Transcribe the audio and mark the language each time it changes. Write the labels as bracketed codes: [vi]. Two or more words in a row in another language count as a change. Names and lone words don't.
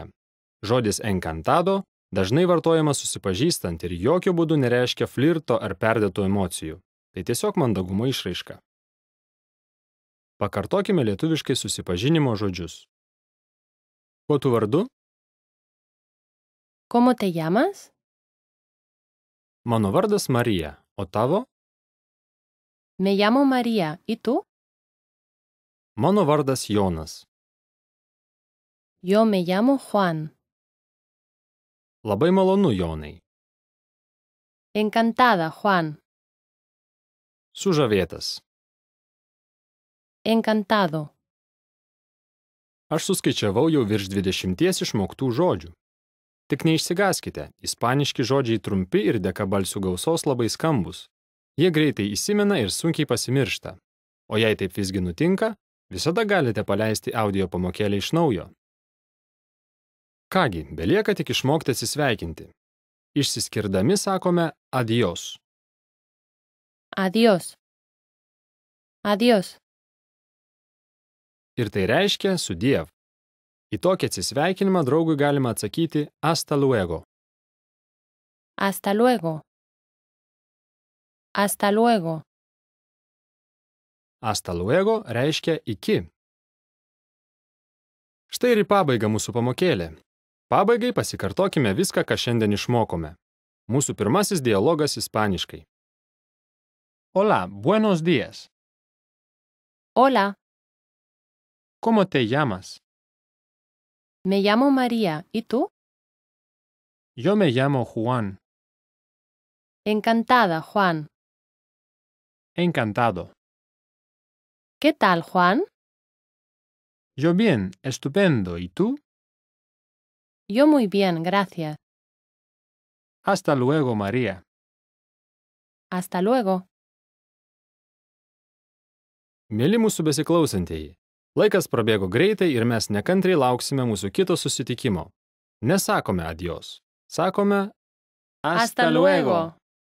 [lt] Žodis encantado dažnai vartojamas susipažįstant ir jokių būdų nereiškia flirto ar perdėtų emocijų. Tai tiesiog mandagumo išraiška. Pakartokime lietuviškai susipažinimo žodžius. Kuo tu vardu? [es] ¿Cómo te llamas? [lt] Mano vardas Marija, o tavo? [es] Me llamo María. ¿Y tú? [lt] Mano vardas Jonas. [es] Yo me llamo Juan. [lt] Labai malonu, Jonai. [es] Encantada, Juan. [lt] Sužavėtas. [es] Encantado. [lt] Aš suskaičiavau jau virš 20 išmoktų žodžių. Tik neišsigąskite, ispaniški žodžiai trumpi ir dėka balsių gausos labai skambus. Jie greitai įsimena ir sunkiai pasimiršta. O jei taip visgi nutinka, visada galite paleisti audio pamokėlę iš naujo. Kągi, belieka tik išmokti atsisveikinti. Išsiskirdami sakome adios. [es] Adiós. Adiós. [lt] Ir tai reiškia sudiev. Į tokį atsisveikinimą draugui galima atsakyti [es] hasta luego. Hasta luego. Hasta luego. Hasta luego [lt] reiškia iki. Štai ir į pabaigą mūsų pamokėlė. Pabaigai pasikartokime viską, ką šiandien išmokome. Mūsų pirmasis dialogas ispaniškai. [es] Hola, buenos días. Hola, ¿Cómo te llamas? me llamo María. ¿Y tú? Yo me llamo Juan. Encantada, Juan. Encantado. ¿Qué tal, Juan? Yo bien, estupendo. ¿Y tú? Yo muy bien, gracias. Hasta luego, María. Hasta luego. [lt] Mėly mūsų besiklausantieji, laikas prabėgo greitai ir mes nekantriai lauksime mūsų kito susitikimo. Nesakome adios, sakome [es] Hasta luego.